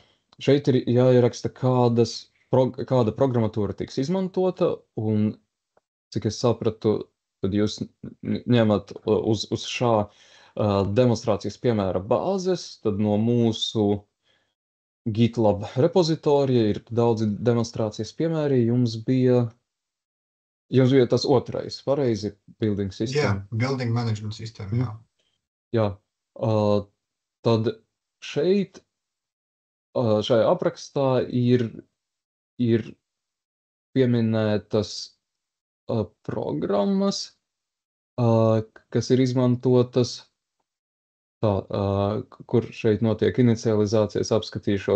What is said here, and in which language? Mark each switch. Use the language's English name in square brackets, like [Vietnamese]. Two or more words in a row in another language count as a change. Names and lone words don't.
[Latvian] Šeit ir jāieraksta, kāda programmatūra tiks izmantota, un, cik es sapratu, tad jūs ņemat uz šā demonstrācijas piemēra bāzes, tad no mūsu GitLab repozitorija ir daudzi demonstrācijas piemēri, jums bija tas otrais, pareizi, [English] building system. [Latvian] Jā, [English] building management [Latvian] sistēma, jā. Jā, tad šeit, šajā aprakstā ir pieminētas programmas, kas ir izmantotas, kur šeit notiek inicializācijas, apskatīšos.